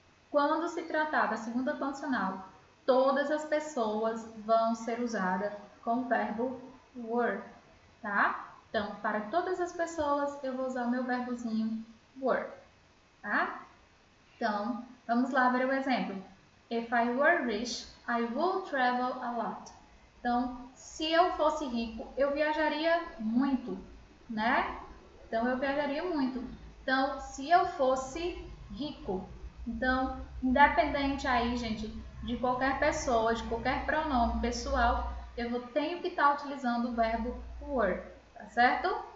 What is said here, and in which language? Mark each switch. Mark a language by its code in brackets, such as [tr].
[pt] Quando se tratar da segunda condicional, todas as pessoas vão ser usadas com o verbo were, tá? Então, para todas as pessoas, eu vou usar o meu verbozinho were, tá? Então, vamos lá ver o exemplo. [en] If I were rich, I would travel a lot. [pt] Então, se eu fosse rico, eu viajaria muito, né? Então, eu viajaria muito. Então, se eu fosse rico. Então, independente aí, gente, de qualquer pessoa, de qualquer pronome pessoal, eu tenho que estar utilizando o verbo were, tá certo?